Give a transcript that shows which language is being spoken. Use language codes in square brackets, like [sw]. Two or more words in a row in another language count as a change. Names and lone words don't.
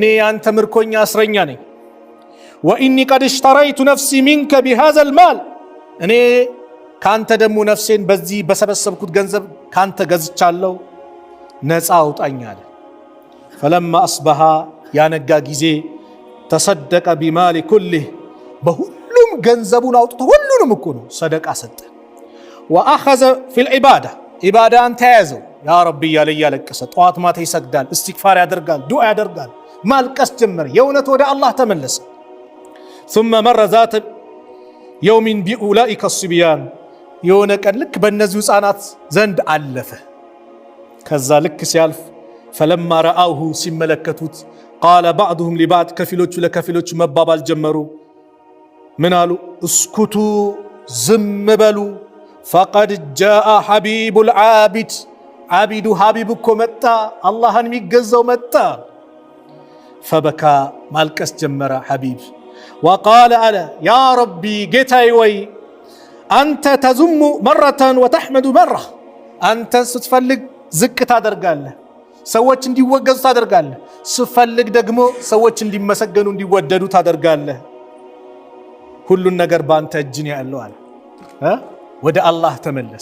[am] ያንተ ምርኮኛ እስረኛ ነኝ። [ar] وإني قد اشتريت نفسي منك بهذا المال [am] እኔ ካንተ ደግሞ ነፍሴን በዚህ በሰበሰብኩት ገንዘብ ካንተ ገዝቻለሁ፣ ነፃ አውጣኝ አለ። [ar] فلما أصبح [am] ያነጋ ጊዜ [ar] تصدق بماله كله [am] በሁሉም ገንዘቡን አውጥቶ ሁሉንም እኮ ነው ሰደቃ ሰጠ። [ar] وأخذ في العبادة [am] ኢባዳን ተያዘው [ar] يا ربي [am] እያለ እያለቀሰ ጠዋት ማታ ይሰግዳል፣ እስትግፋር ያደርጋል፣ ዱዓ ያደርጋል። ማልቀስ ጀመረ። የእውነት ወደ አላህ ተመለሰ። [ar] ثم مر ذات يوم بأولئك الصبيان [am] የሆነ ቀን ልክ በእነዚህ ህፃናት ዘንድ አለፈ። ከዛ ልክ ሲያልፍ [ar] فلما رأوه [am] ሲመለከቱት [ar] قال بعضهم لبعض [am] ከፊሎቹ ለከፊሎቹ መባባል ጀመሩ። ምን አሉ? እስኩቱ ዝም በሉ [ar] فقد جاء حبيب العابد [am] ዓቢዱ ሐቢብ እኮ መጣ፣ አላህን የሚገዛው መጣ። فبكى ማልቀስ ጀመረ ሐቢብ። وقال አለ [ar] يا ربي [am] ጌታዬ ወይ አንተ [ar] تذم مرة وتحمد مرة፣ [am] አንተ ስትፈልግ ዝቅ ታደርጋለህ፣ ሰዎች እንዲወገዙ ታደርጋለህ፣ ስትፈልግ ደግሞ ሰዎች እንዲመሰገኑ እንዲወደዱ ታደርጋለህ። ሁሉን ነገር በአንተ እጅ ነው ያለው አለ። ወደ አላህ ተመለሰ።